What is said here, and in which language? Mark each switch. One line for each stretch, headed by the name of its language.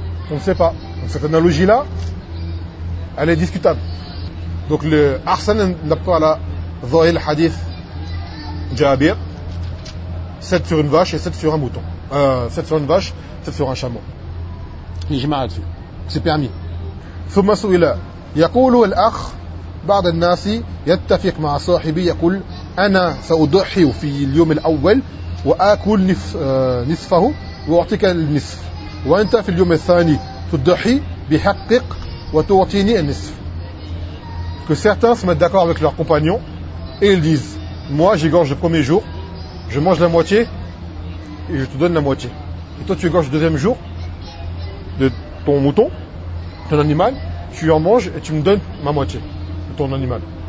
French: On ne sait pas. Donc cette analogie-là, elle est discutable. Donc le Arsène n'a pas la Zahil Hadith Jabir, 7 sur une vache et 7 sur un mouton. 7 sur une vache, 7 sur un chameau. Ijma' là-dessus. C'est permis.
Arabic: ثم سئل يقول الأخ بعض الناس يتفق مع صاحبي يقول أنا سأضحي في اليوم الأول وآكل نصفه وأعطيك النصف وأنت في اليوم الثاني تضحي بحقك وتعطيني النصف.
French: Que certains se mettent d'accord avec leurs compagnons et ils disent, moi j'égorge le premier jour, je mange la moitié et je te donne la moitié. Et toi tu égorges le deuxième jour de ton mouton, ton animal, tu en manges et tu me donnes ma moitié de ton animal.